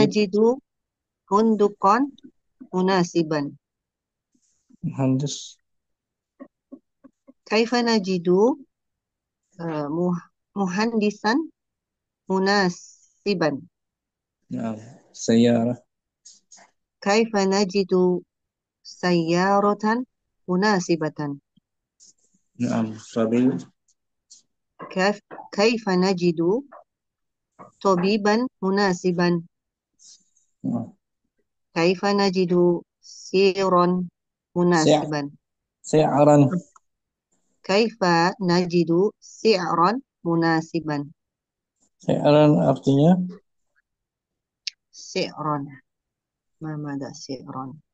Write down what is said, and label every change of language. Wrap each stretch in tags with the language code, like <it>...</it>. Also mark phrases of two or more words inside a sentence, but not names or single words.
<ar>نجد فندقا مناسبا. Muhandis. كيف نجد مهندسا مناسبا. Nah, sayyarah. كيف نجد سيارة مناسبة. نعم، سبيل. كيف نجد طبيبا مناسبا. كيف نجد سعرا مناسبا. Si'ran. كيف نجد سعرا مناسبا.</ar> <bjn>Si'ran artinya</bjn> <ar>سعرا. ماذا سعرا.</ar>